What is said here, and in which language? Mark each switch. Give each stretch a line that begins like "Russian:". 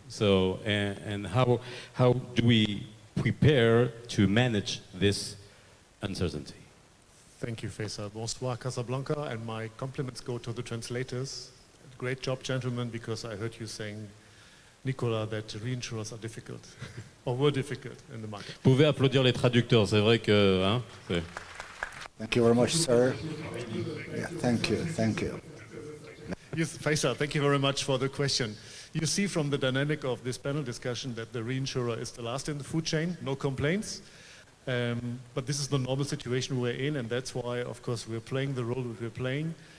English: So, and how do we prepare to manage this uncertainty? Thank you, Faisal. Bonsoir, Casablanca, and my compliments go to the translators. Great job, gentlemen, because I heard you saying, Nicolas, that reinsurers are difficult, or were difficult in the market.
French: Vous pouvez applaudir les traducteurs, c'est vrai que... Hein,
English: Thank you very much, sir. Yeah, thank you, thank you. Yes, Faisal, thank you very much for the question. You see from the dynamic of this panel discussion that the reinsurer is the last in the food chain, no complaints. But this is the normal situation we're in, and that's why, of course, we're playing the role that we're playing.